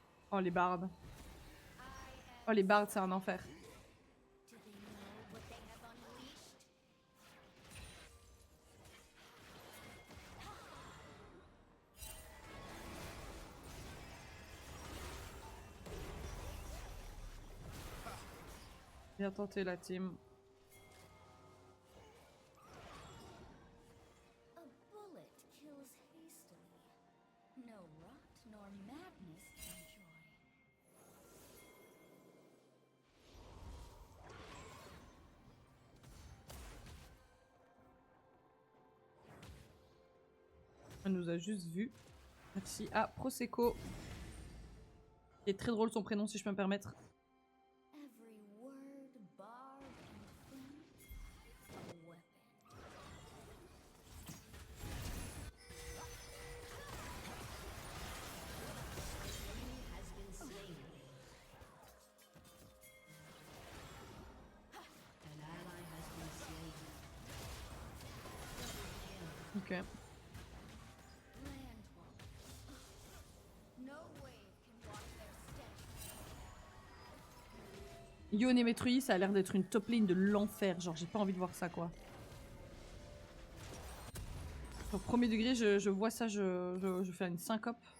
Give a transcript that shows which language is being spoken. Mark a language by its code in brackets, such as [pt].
[fr] Oh, les bards. Oh, les bards, c'est un enfer. [en] Do they know what they have unleashed? [fr] Bien tenté, la team. [en] A bullet kills hastily. No rot nor madness can joy. [fr] Elle nous a juste vu. Merci à Prosecco. Il est très drôle son prénom, si je peux me permettre. [en] Every word, barb, and thing, a weapon. Has been slain. An ally has been slain. Ok. Landwalk. No wave can wash their stench. [fr] Yone et Metrui, ça a l'air d'être une top lane de l'enfer. Genre, j'ai pas envie de voir ça, quoi. Au premier degré, je vois ça, je fais une syncope.